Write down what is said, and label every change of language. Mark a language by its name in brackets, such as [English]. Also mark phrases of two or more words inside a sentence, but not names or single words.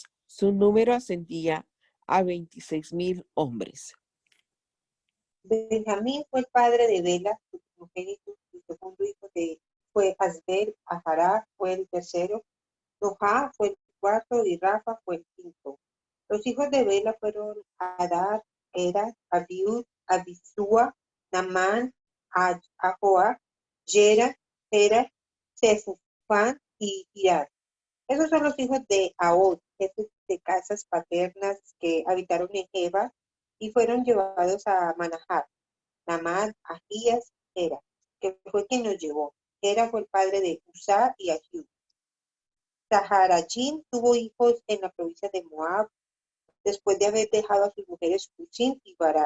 [Spanish] Su número ascendía a 26,000 hombres. Benjamín fue el padre de Bela, su primogénito, su segundo hijo fue Asbel, Ahará fue el tercero, Noja fue el cuarto y Rafa fue el quinto. Los hijos de Bela fueron Adar, Era, Abiud, Abisúa, Namán, Ahoa, Yera, Zera, Sefufán y Irad. Esos son los hijos de Ahod, jefes de casas paternas que habitaron en Eva y fueron llevados a Manahat. Namán, Ahías, Era, que fue quien los llevó. Era fue el padre de Uzá y Ahiud. Saharachín tuvo hijos en la provincia de Moab, después de haber dejado a sus mujeres Husim y Bará.